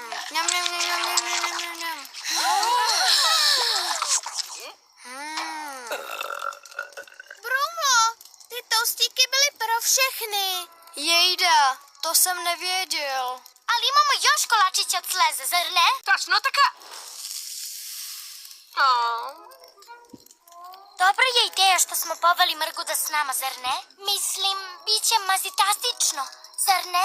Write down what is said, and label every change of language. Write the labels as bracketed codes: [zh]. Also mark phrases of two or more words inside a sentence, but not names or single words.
[cs] Ňam, ňam, ňam, ňam, ňam, ňam, ňam, ňam. Bruno, ty toustíky byly pro všechny. Jejda, to jsem nevěděl. [hr] Ali imamo još kolačića od sleze, zar ne? Točno taka. Dobro je ideja što smo poveli Mrguda s nama, zar ne? Mislim, bit će mazitastično, zar ne?